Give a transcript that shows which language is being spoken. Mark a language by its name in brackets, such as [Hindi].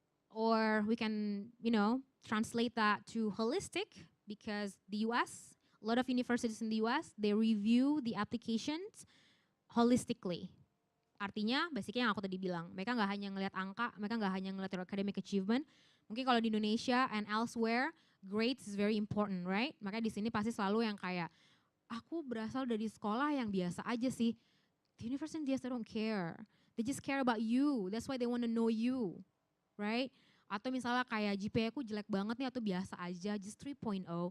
[English] Or we can, translate that to holistic, because the US, a lot of universities in the US, they review the applications holistically. [Indonesian] Artinya, basically yang aku tadi bilang, mereka nggak hanya ngelihat angka, mereka nggak hanya ngelihat [English] your academic achievement. [Indonesian] Mungkin kalau di [English] Indonesia and elsewhere, grades is very important, right? [Indonesian] Makanya di sini pasti selalu yang kayak, aku berasal dari sekolah yang biasa aja sih. [English] The university just don't care. They just care about you. That's why they want to know you, right? [Indonesian] Atau misalnya kayak GPA aku jelek banget nih atau biasa aja, just 3.0.